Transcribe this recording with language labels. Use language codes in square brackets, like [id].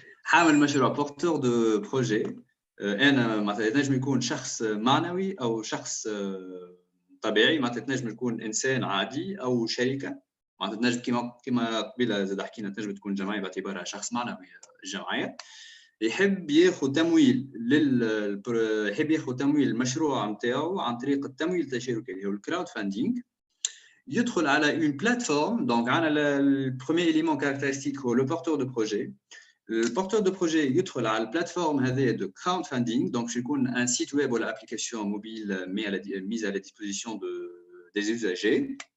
[ar] حاول مشروع porteur de projet. أنا مثلا نجم يكون شخص معنوي أو شخص طبيعي. مثلا تنجم يكون إنسان عادي أو شركة. مثلا تنجم كما قبيله زاد حكينا تنجم تكون جمعية باعتبارها شخص معنوي جمعية. يحب ياخذ تمويل المشروع نتاعو عن طريق التمويل التشاركي اللي هو الكراود فاندينغ. يدخل على [fr] une plateforme. Donc le premier élément caractéristique [ar] هو [fr] le porteur de projet. Le porteur de projet [ar] يدخل على البلاتفورم هذه [fr] de crowdfunding. Donc [ar] يكون [fr] un site web ou l'application mobile mise à la disposition des usagers.